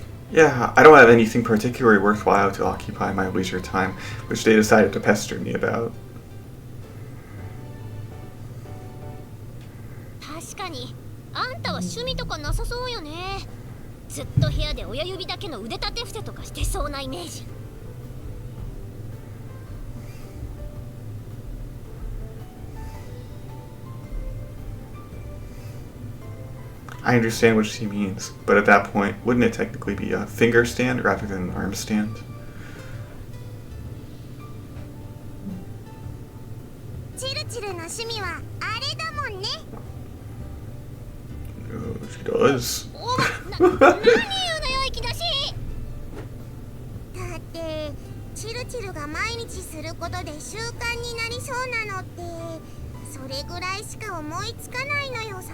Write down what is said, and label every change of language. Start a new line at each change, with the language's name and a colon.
English: Yeah, I don't have anything particularly worthwhile to occupy my leisure time, which they decided to pester me about.
Japanese: 確かにあんたは趣味とかなさそうよね。ずっと部屋で親指だけの腕立て伏せとかしてそうなイメージ。
English: I understand what she means, but at that point, wouldn't it technically be a finger stand rather than an arm stand?
Japanese: チルチルの趣味はあれだもんね。
English: Oh, she does.
Japanese: 何言うのよいきなし。だってチルチルが毎日することで習慣になりそうなのってそれぐらいしか思いつかないのよさ。